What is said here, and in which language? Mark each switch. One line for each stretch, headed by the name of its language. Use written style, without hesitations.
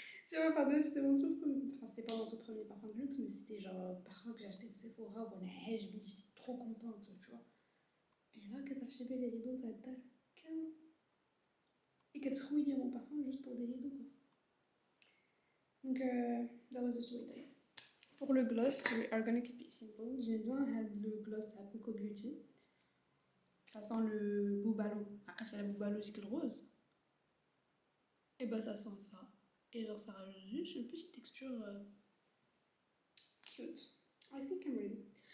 French: J'ai pas pardonné, c'était mon tout premier. Enfin, c'était pas mon tout premier parfum de luxe, mais c'était genre un parfum que j'ai acheté au Sephora, voilà, j'étais trop contente, tu vois. Et là, quand t'as acheté les rideaux, t'as calme. Et qu'elle se rouille mon parfum juste pour des rideaux, quoi.
English: Donc, that was the story time.
French: Pour le gloss,
English: we are gonna keep it simple.
French: J'aime bien le gloss à Coco Beauty. Ça sent le boubalo. Après, c'est la boubalo le rose. Et bah, ça sent ça. Et genre, ça rajoute juste une petite texture cute.
English: I think I'm ready.